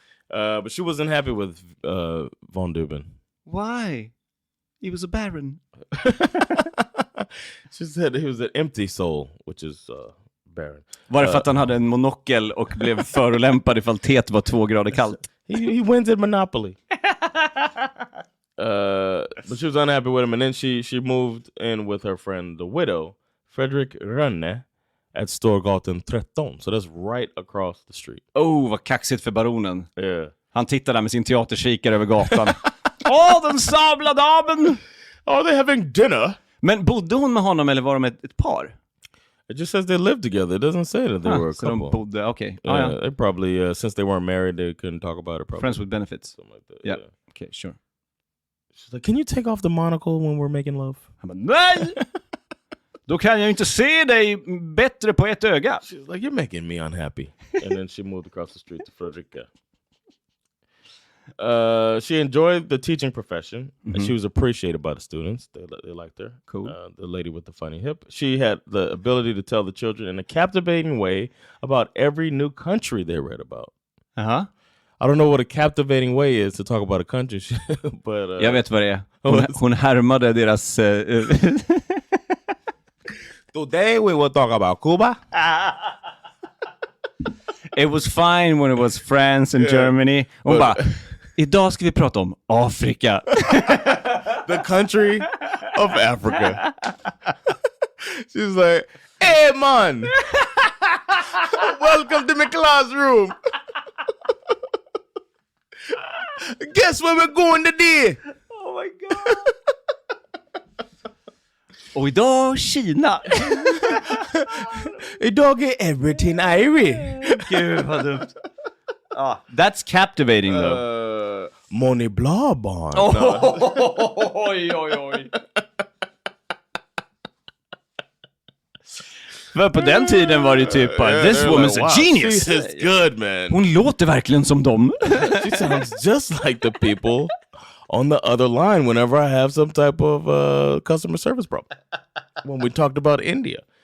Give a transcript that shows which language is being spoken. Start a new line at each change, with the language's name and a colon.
English: But she wasn't happy with von Düben. Why? He was a baron. She said he was an empty soul, which is baron.
Swedish: Var det för att han hade en monokel och blev förolämpad ifall teet var 2 grader kallt?
English: He wins at Monopoly. But she was unhappy with him, and then she moved in with her friend, the widow, Fredrik Rönne, at Storgatan 13. So that's right across the street.
Swedish: Oh, vad kaxigt för baronen.
English: Yeah.
Swedish: Han tittar där med sin teaterkikare över gatan. Den sabla damen!
English: Are they having dinner?
Swedish: Men bodde hon med honom eller var de ett par?
English: It just says they lived together. It doesn't say that they were a couple.
Swedish: Så de bodde, okay.
English: Yeah, they probably, since they weren't married, they couldn't talk about it. Probably. Friends with benefits. Something like that. Yeah. Okay, sure. She's like, can you take off the monocle when we're making love?
Swedish: Han bara, nej! Då kan jag inte se dig bättre på ett öga.
English: She's like, you're making me unhappy. And then she moved across the street to Fredrika. She enjoyed the teaching profession, and she was appreciated by the students. They liked her. Cool. The lady with the funny hip. She had the ability to tell the children in a captivating way about every new country they read about. Uh-huh. I don't know what a captivating way is to talk about a country, but...
Swedish: jag vet vad det är. Hon härmade deras...
English: Today we will talk about Cuba. It was fine when it was France and Germany.
Swedish: Hon bara, idag ska vi prata om Afrika.
English: The country of Africa. She's like, hey man, welcome to my classroom. Guess where we're going today? Oh my god.
Swedish: Och idag Kina. Idag är
English: everything Irish.
Swedish: Gud vad dumt.
English: That's captivating though. Money Blabon.
Swedish: Oj. För på den tiden var det typ
English: this woman's a genius. She's good, man.
Swedish: Hon låter verkligen som dem.
English: She sounds just like the people on the other line whenever I have some type of customer service problem. When we talked about India.